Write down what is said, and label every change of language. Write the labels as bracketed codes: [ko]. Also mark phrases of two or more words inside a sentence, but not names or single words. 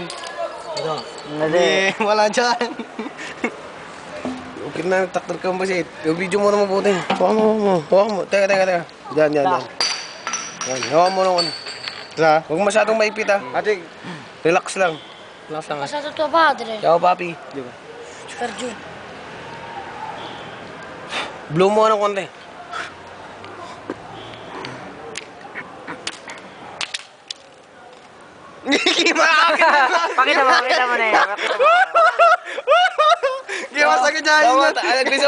[tl] Ito. Hindi. Wala dyan. Okay na, taktor ka ba siya? Yung video mo na mabuti. Hawakan mo. Teka. Diyan. Yan. Hawakan mo naman. Tara. Huwag masyadong maipit ha. Ate, relax lang. Relax lang ha. [it] Passato tuo padre, Ciao, papi. per giù. [tl] Blow mo ng konti. Pakita mo na eh. Gima sa kanya yun. Griso.